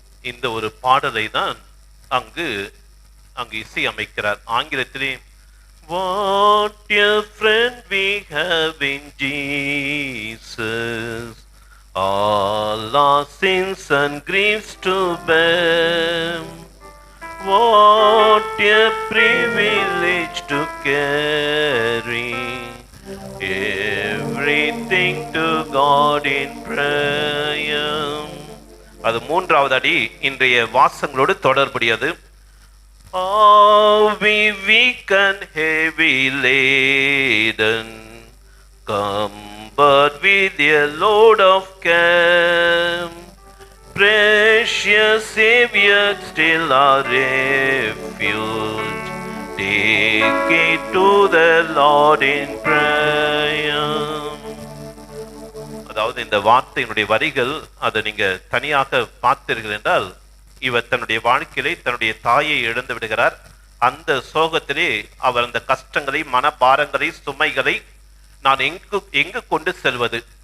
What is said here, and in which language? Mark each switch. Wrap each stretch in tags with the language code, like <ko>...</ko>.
<ta>இந்த ஒரு பாடலை தான் அங்கு இசை அமைக்கிறார். ஆங்கிலத்திலே</ta> <en>What a friend we have in Jesus, all our sins and griefs to bear. What a privilege to carry everything to God in prayer.</en> <ta>அது 3வது அடி இன்றைய வாசங்களோடு தொடர்புடையது.</ta> <en>All we weak and heavy laden, cumbered with a load of care, precious Savior, still our refuge, Take it to the Lord in prayer.</en> <ta>அதாவது இந்த வார்த்தையினுடைய வரிகள் அதை நீங்க தனியாக பார்த்தீர்கள் என்றால், இவர் தன்னுடைய வாழ்க்கையிலே தன்னுடைய தாயை இழந்து விடுகிறார். அந்த சோகத்திலே அவர் அந்த கஷ்டங்களை, மனபாரங்களை, சுமைகளை நான் எங்கு கொண்டு செல்வது?</ta>